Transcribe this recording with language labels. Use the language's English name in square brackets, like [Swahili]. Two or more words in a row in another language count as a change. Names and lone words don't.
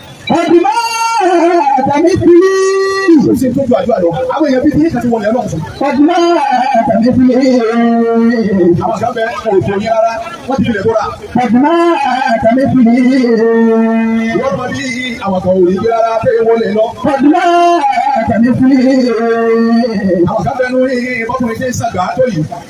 [Arabic] قد مات مثلي. [Yoruba] Kò sí tó ju àdúrà lọ. Àwọn èèyàn bíi ti yín kan ti wọlé Ọlọ́run fún. [Arabic] قد مات مثلي. [Yoruba] Àwọn kan bẹ, kò tó yín rárá. Wọ́n ti filẹ̀ bóra. [Arabic] قد مات مثلي. [Yoruba] Wọ́n mọ bí àwọn kan ò ní gbé rárá, tẹ́ ẹ wọlé lọ. [Arabic] قد مات مثلي. [Yoruba] Àwọn kan bẹ nú yín, bọ́kùnrin tí ń sàgbà tó yìí.